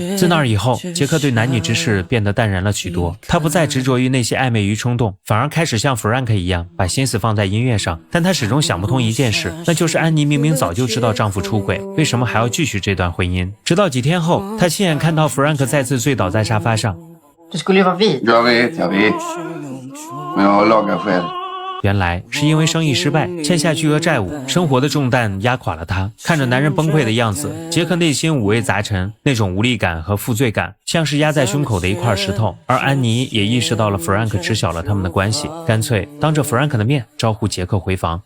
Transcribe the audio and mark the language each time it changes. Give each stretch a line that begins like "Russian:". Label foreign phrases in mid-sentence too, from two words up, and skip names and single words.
Chinese: 自那以后，杰克对男女之事变得淡然了许多，他不再执着于那些暧昧与冲动，反而开始像 Frank 一样把心思放在音乐上。但他始终想不通一件事，那就是安妮明明早就知道丈夫出轨，为什么还要继续这段婚姻。直到几天后，他亲眼看到 Frank 再次醉倒在沙发上。
Swedish: Jag vet. Men jag har lagat själv.
Chinese: 原来是因为生意失败，欠下巨额债务，生活的重担压垮了他。看着男人崩溃的样子，杰克内心五味杂陈，那种无力感和负罪感像是压在胸口的一块石头。而安妮也意识到了 Frank 知晓了他们的关系，干脆当着 Frank 的面招呼杰克回房。